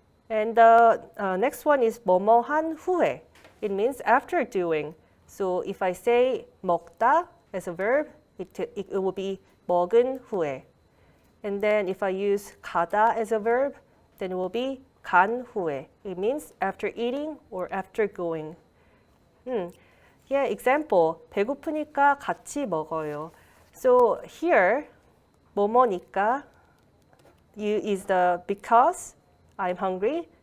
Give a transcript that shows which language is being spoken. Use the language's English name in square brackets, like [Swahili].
[English] And the next one is [Korean] 뭐뭐 한 후에. [English] It means after doing. So if I say 먹다 as a verb, it will be [Korean] 먹은 후에. [English] And then if I use 가다 as a verb, then it will be [Korean] 간 후에. [English] It means after eating or after going. Yeah, example. [Korean] 배고프니까 같이 먹어요. [English] So here, 뭐뭐니까 is the because I'm hungry.